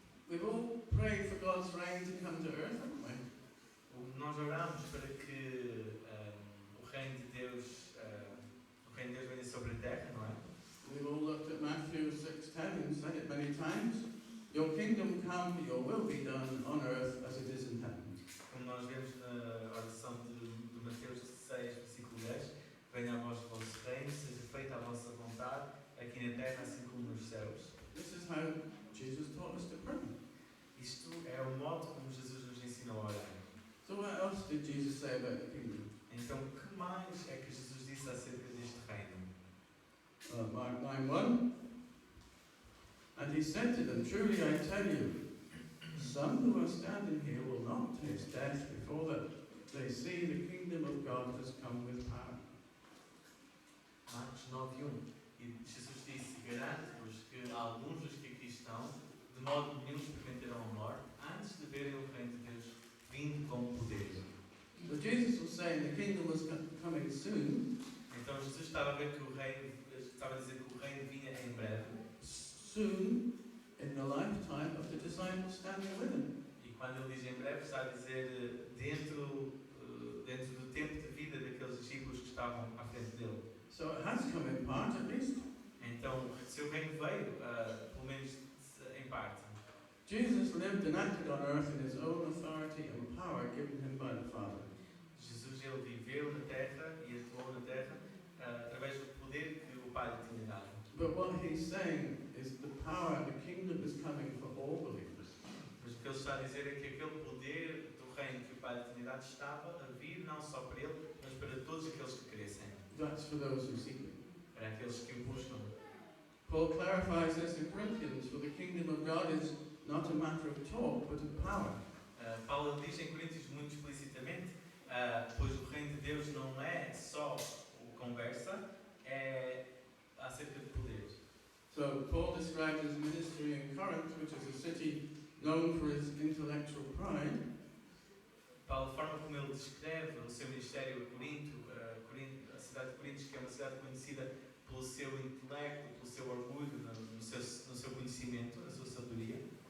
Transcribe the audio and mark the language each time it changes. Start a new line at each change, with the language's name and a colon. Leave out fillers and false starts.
English: We've all prayed for God's reign to come to earth, haven't we?
Portuguese: Nós oramos para que o reino de Deus venha sobre a terra, não é?
English: We've all looked at Matthew 6:10 and said it many times. Your kingdom come, your will be done on earth as it is in heaven.
Portuguese: Como nós vemos na oração de Mateus 6, versículo 10, venha a vós o vosso reino, seja feita a vossa vontade, aqui na terra assim como nos céus.
English: This is how Jesus taught us to pray.
Portuguese: Isto é o modo como Jesus nos ensinou a orar.
English: So what else did Jesus say about the kingdom?
Portuguese: Então, o que mais é que Jesus disse acerca deste reino?
English: Mark 9:1. And he said to them, truly I tell you, some who are standing here will not taste death before that they see the kingdom of God has come with power.
Portuguese: Marcos 9:1. E Jesus disse, garanto-vos que alguns dos que aqui estão, de modo nenhum experimentarão a morte, antes de verem o reino de Deus vindo com poder.
English: So Jesus was saying the kingdom was coming soon.
Portuguese: Então Jesus estava a dizer que o reino vinha em breve.
English: Soon in the lifetime of the disciples standing with him.
Portuguese: E quando ele diz em breve, está a dizer dentro do tempo de vida daqueles discípulos que estavam à frente dele.
English: So it has come in part at least.
Portuguese: Então, seu reino veio, pelo menos em parte.
English: Jesus lived and acted on earth in his own authority and power given him by the Father.
Portuguese: Jesus, ele viveu na terra e atuou na terra através do poder que o Pai lhe tinha dado.
English: But what he's saying is the power, the kingdom is coming for all believers.
Portuguese: Mas o que ele está a dizer é que aquele poder do reino que o Pai lhe tinha dado estava a vir não só para ele, mas para todos aqueles que crescem.
English: That's for those who seek it.
Portuguese: Para aqueles que o buscam.
English: Paul clarifies this in Corinthians, for the kingdom of God is not a matter of talk, but of power.
Portuguese: Paulo diz em Coríntios muito explicitamente, pois o reino de Deus não é só conversa, é acerca de poder.
English: So Paul describes his ministry in Corinth, which is a city known for its intellectual pride.
Portuguese: Paulo, a forma como ele descreve o seu ministério a Corinto, a cidade de Corinto, que é uma cidade conhecida pelo seu intelecto, pelo seu orgulho, no seu conhecimento, na sua sabedoria.